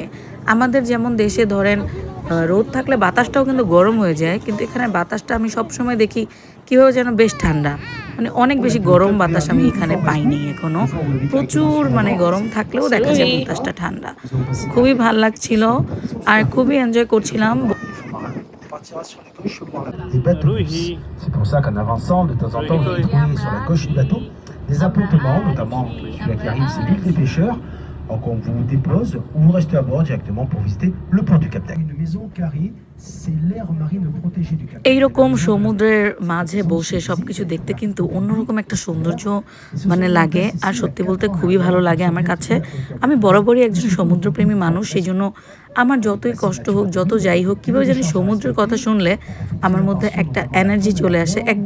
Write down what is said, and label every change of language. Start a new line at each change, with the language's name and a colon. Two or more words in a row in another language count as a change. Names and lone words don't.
Bangla: আমাদের যেমন দেশে ধরেন রোদ থাকলে বাতাসটাও কিন্তু গরম হয়ে যায়, কিন্তু এখানে বাতাসটা আমি সবসময় দেখি কীভাবে যেন বেশ ঠান্ডা, মানে অনেক বেশি গরম বাতাস আমি এখানে পাইনি এখনো। প্রচুর মানে গরম থাকলেও দেখা যায় বাতাসটা ঠান্ডা। খুবই ভাল লাগছিল আর খুবই এনজয় করছিলাম।
French: C'est pour ça qu'en avançant, de temps en temps, vous trouvez sur la gauche du bateau des appontements, notamment celui-là qui arrive, c'est l'île des pêcheurs. Donc on vous dépose ou vous restez à bord directement pour visiter le port du Cap d'Agde. Une maison carrée, c'est l'aire marine protégée du Cap d'Agde.
Bangla: এইরকম সমুদ্রের মাঝে বসে সবকিছু দেখতে কিন্তু অন্যরকম একটা সৌন্দর্য মানে লাগে, আর সত্যি বলতে খুবই ভালো লাগে আমার কাছে। আমি বরাবরই একজন সমুদ্রপ্রেমী মানুষ, সেই জন্য আমার যতই কষ্ট হোক, যত যাই হোক, কীভাবে জানি সমুদ্রের কথা শুনলে আমার মধ্যে একটা এনার্জি চলে আসে একদম।